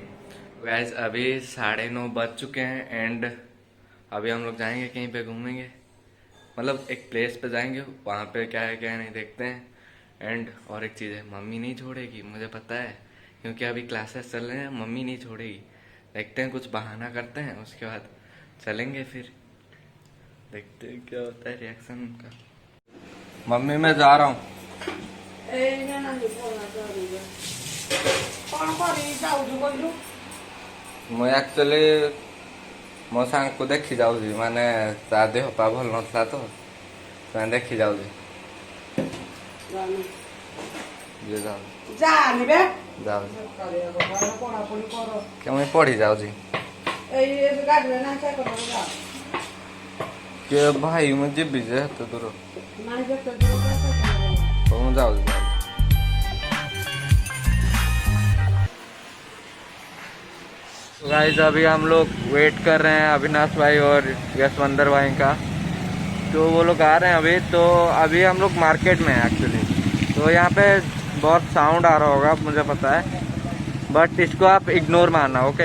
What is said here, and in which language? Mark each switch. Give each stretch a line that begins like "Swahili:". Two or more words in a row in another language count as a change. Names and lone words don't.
Hindi: गाइस अभी 9:30 बज चुके हैं एंड अभी हम लोग जाएंगे कहीं पे घूमेंगे, मतलब एक प्लेस पे जाएंगे, वहाँ पे क्या है क्या नहीं देखते हैं। एंड और एक चीज़ है, मम्मी नहीं छोड़ेगी, मुझे पता है, क्योंकि अभी क्लासेस चल रहे हैं, मम्मी नहीं छोड़ेगी। देखते हैं, कुछ बहाना करते हैं, उसके बाद चलेंगे, फिर देखते हैं क्या होता है रिएक्शन उनका। मम्मी मैं जा रहा हूँ।
Odia: ମୁଁ ଆକ୍ଚୁଆଲି ମୋ ସାଙ୍ଗକୁ ଦେଖି ଯାଉଛି, ମାନେ ତା ଦେହ ପା ଭଲ ନଥିଲା ତ ସେମାନେ ଦେଖି ଯାଉଛି। ଯିଏ ଯାଉଛି କେମିତି ପଢି ଯାଉଛି କିଏ ଭାଇ, ମୁଁ ଯିବି ଯେ ଏତେ ଦୂର, ମୁଁ ଯାଉଛି।
Hindi: गाइस अभी हम लोग वेट कर रहे हैं अविनाश भाई और यशवंदर भाई का, तो वो लोग आ रहे हैं अभी। तो अभी हम लोग मार्केट में हैं एक्चुअली, तो यहाँ पे बहुत साउंड आ रहा होगा मुझे पता है, बट इसको आप इग्नोर मानना, ओके।